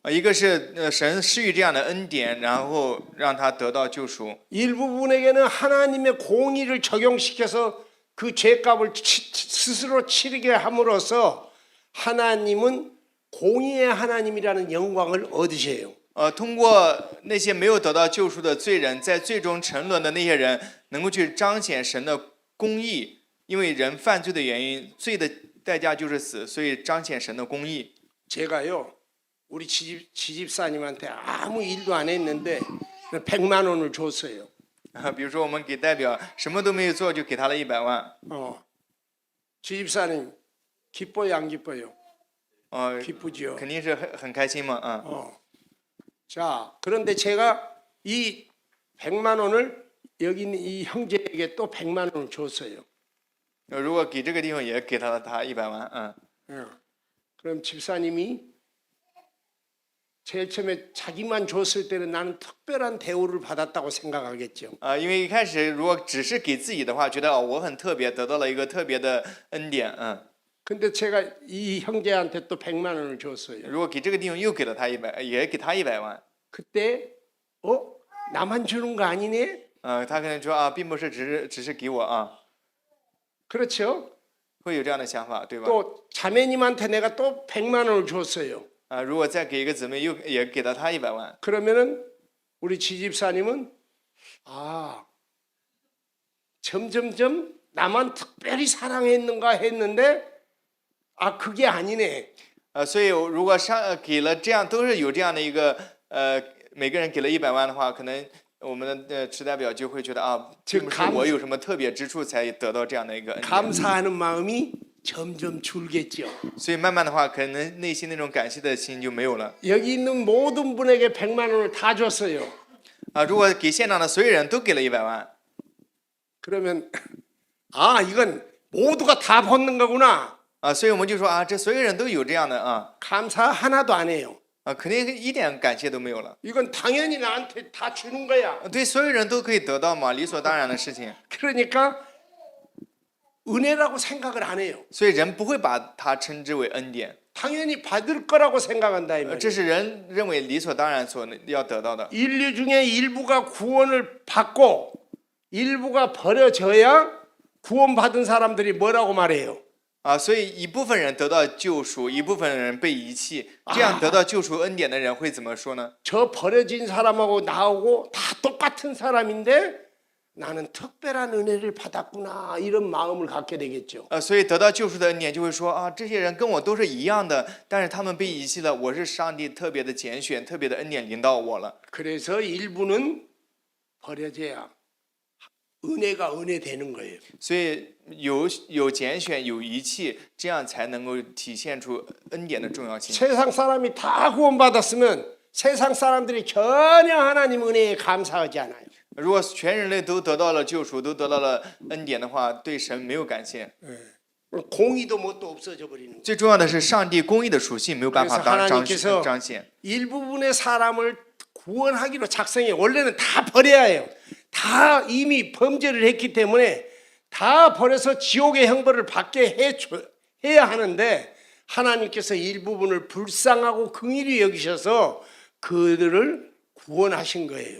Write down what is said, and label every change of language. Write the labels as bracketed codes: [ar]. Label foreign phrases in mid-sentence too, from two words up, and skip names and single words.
[zh] 一个是神施予这样的恩典，然后让他得到救赎。 [ko] 일부분에게는 하나님의 공의를 적용시켜서 그 죄값을 스스로 치르게 함으로써 하나님은 공의의 하나님이라는 영광을 얻으세요. [zh] 通过那些没有得到救赎的罪人，在最终沉沦的那些人，能够去彰显神的公义，因为人犯罪的原因，罪的代价就是死，所以彰显神的公义。 [ko] 제가요 우리 지집사님한테 아무 일도 안 했는데 100만 원을 줬어요. [zh] 比如说我们给代表什么都没有做，就给他了100万。 [ko] 지집사님 기뻐요 안 기뻐요? 기쁘죠. [zh] 肯定是很开心嘛， [ko] 자 그런데 제가 이 100만 원을 여기 있는 이 형제에게 또 100만 원을 줬어요. [zh] 如果给这个地方也给他了他100万， [ko] 그럼 집사님이 제일 처음에 자기만 줬을 때는 나는 특별한 대우를 받았다고 생각하겠죠. [zh] 因为一开始如果只是给自己的话，觉得我很特别，得到了一个特别的恩典， [ko] 근데 제가 이 형제한테 또 100만 원을 줬어요. [zh] 如果给这个弟兄又给了他100，也给他100万， [ko] 그때 나만 주는 거 아니네? [zh] 他可能说啊，并不是只是给我啊， [ko] 그렇죠? [zh] 会有这样的想法，对吧？ [ko] 또 자매님한테 내가 또 100만 원을 줬어요. [zh] 如果再给一个姊妹，也给了他100万， [ko] 그러면은 우리 지집사님은 점점점 나만 특별히 사랑했는가 했는데 그게 아니네. [zh] 所以如果给了这样都是有这样的一个每个人给了100万的话，可能我们的池代表就会觉得啊，并不是我有什么特别之处才得到这样的一个恩典， [ko] 감사하는 마음이 점점 줄겠죠. [zh] 所以慢慢的话，可能内心那种感谢的心就没有了。 [ko] 여기 있는 모든 분에게 100만 원을 다 줬어요. [zh] 如果给现场的所有人都给了100万， [ko] 그러면 이건 모두가 다 받는 거구나. [zh] 所以我们就说啊，这所有人都有这样的啊， [ko] 감사 하나도 안 해요. [zh] 肯定一点感谢都没有了。 [ko] 이건 당연히 나한테 다 주는 거야. [zh] 对所有人都可以得到嘛，理所当然的事情。 [ko] 그러니까 은혜라고 생각을 안 해요. [zh] 所以人不会把它称之为恩典， [ko] 당연히 받을 거라고 생각한다 이 말이에요. [zh] 这是人认为理所当然所要得到的。 [ko] 인류 중에 일부가 구원을 받고 일부가 버려져야 구원받은 사람들이 뭐라고 말해요? [zh] 所以一部分人得到救赎，一部分人被遗弃，这样得到救赎恩典的人会怎么说呢？ [ko] 저 버려진 사람하고 나하고 다 똑같은 사람인데 나는 특별한 은혜를 받았구나 이런 마음을 갖게 되겠죠. [zh] 所以得到救赎的恩典就会说啊，这些人跟我都是一样的，但是他们被遗弃了，我是上帝特别的拣选，特别的恩典临到我了。 [ko] 그래서 일부는 버려져야 은혜가 은혜 되는 거예요. [zh] 所以有拣选，有遗弃，这样才能够体现出恩典的重要性。 [ko] 세상 사람이 다 구원받았으면 세상 사람들이 전혀 하나님 은혜에 감사하지 않아요. [zh] 如果全人类都得到了救赎，都得到了恩典的话，对神没有感谢。 [ko] 공의도 뭣도 없어져 버리는 거예요. [zh] 最重要的是，上帝公义的属性没有办法彰显。 [ko] 일부분의 사람을 구원하기로 작성해. 원래는 다 버려야 해요. 다 이미 범죄를 했기 때문에 다 버려서 지옥의 형벌을 받게 해야 하는데 하나님께서 일부분을 불쌍하고 긍휼히 여기셔서 그들을 구원하신 거예요.